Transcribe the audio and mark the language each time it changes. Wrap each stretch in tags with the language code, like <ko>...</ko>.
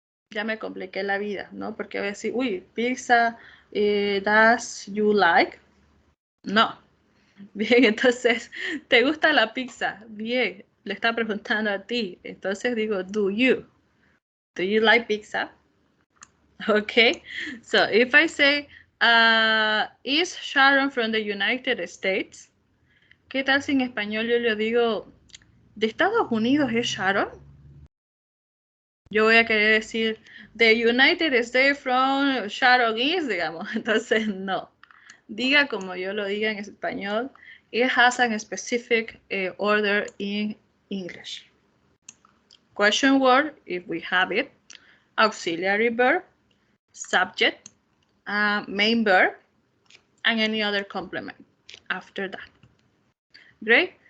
<es>Ya me compliqué la vida, ¿no? Porque voy a decir, uy, pizza,</es> <en>does you like?</en> <es>No. Bien, entonces, ¿te gusta la pizza? Bien, le está preguntando a ti. Entonces digo,</es> <en>do you? Do you like pizza? Okay, so if I say, is Sharon from the United States?</en> <es>¿Qué tal si en español yo le digo, ¿de Estados Unidos es Sharon? Yo voy a querer decir,</es> <en>the United States from Sharon is,</en> <es>digamos. Entonces, no. Diga como yo lo diga en español.</es> <en>It has a specific order in English. Question word, if we have it. Auxiliary verb. Subject. Main verb. And any other complement after that. Great.</en>